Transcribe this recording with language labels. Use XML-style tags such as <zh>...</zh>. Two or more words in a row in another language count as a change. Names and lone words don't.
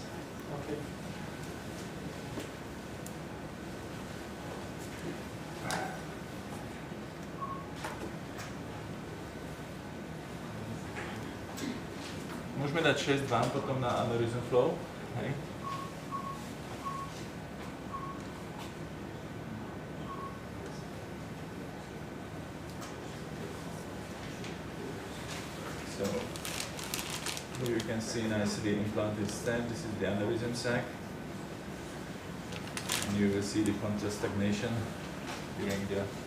<en>Okay.</en> <sk>Môžeme dať 6 vám potom na</sk> <en>aneurysm flow.</en> <sk>Hej.</sk> <en>So here you can see nicely implanted stent. This is the aneurysm sac. And you will see the contrast stagnation during the...</en>